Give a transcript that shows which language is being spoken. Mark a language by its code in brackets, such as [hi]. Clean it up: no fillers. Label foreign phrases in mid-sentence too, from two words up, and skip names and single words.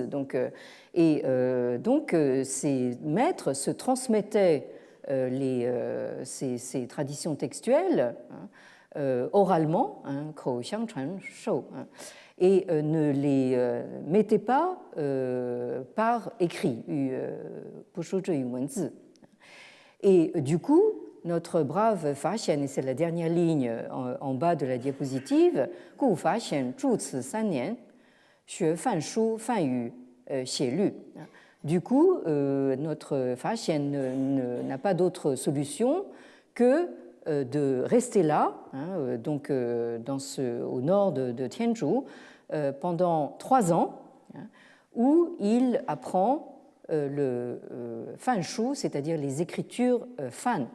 [fr] Donc ces maîtres se transmettaient ces traditions textuelles oralement, [zh] 口相传授, [fr] et ne les mettaient pas par écrit, [zh] 不书之于文字. [fr] Et du coup, notre brave Fa Xian, et c'est la dernière ligne en bas de la diapositive, [zh] 故法显住此三年, 学梵书梵语写律. [fr] Du coup, notre Fa Xian n'a pas d'autre solution que de rester là, donc au nord de Tianzhu, pendant 3 ans, où il apprend le [zh] 梵书, [fr] c'est-à-dire les écritures fan.